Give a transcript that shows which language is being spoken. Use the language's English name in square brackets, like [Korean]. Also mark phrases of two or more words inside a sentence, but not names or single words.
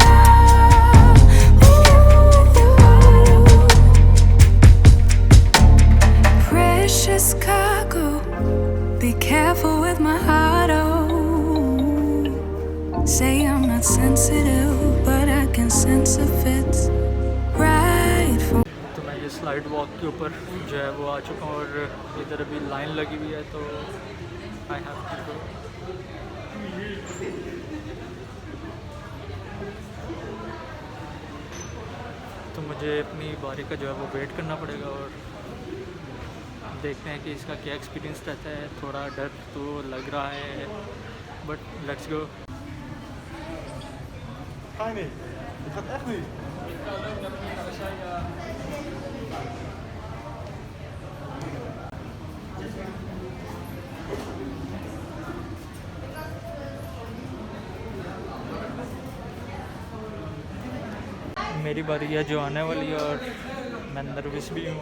[English] Precious cargo, be careful with my heart, oh. Say I'm not sensitive, but I can sense if it's right for [Hindi] तो मैं ये [English] slide walk [Hindi] के ऊपर जो है वो आ चुका हूँ। और इधर अभी लाइन लगी हुई है, तो [English] I have to go. [Hindi] तो मुझे अपनी बारी का जो है वो वेट करना पड़ेगा। और देखते हैं कि इसका क्या एक्सपीरियंस रहता है। थोड़ा डर तो लग रहा है, [English] but let's go. [Dutch] Ga je niet? Het gaat echt niet. [Hindi] मेरी बारी है जो आने वाली है, और मैं नर्वस भी हूँ।